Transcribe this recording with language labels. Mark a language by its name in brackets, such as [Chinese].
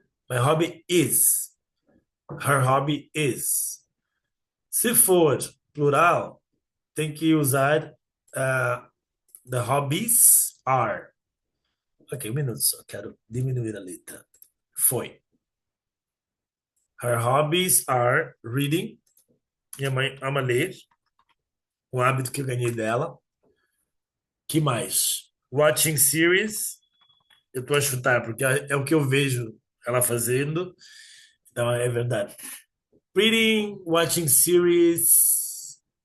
[English] My hobby is. Her hobby is. [Portuguese] Se for plural, tem que usar [English] the hobbies are. [Portuguese] Ok, um minuto só, quero diminuir a letra. Foi. [English] Her hobbies are reading. [Portuguese] Minha mãe ama ler. Um hábito que eu ganhei dela. Que mais? [English] Watching series. [Portuguese] Eu estou a chutar, porque é o que eu vejo ela fazendo. Então, é verdade. [English] Reading, watching series.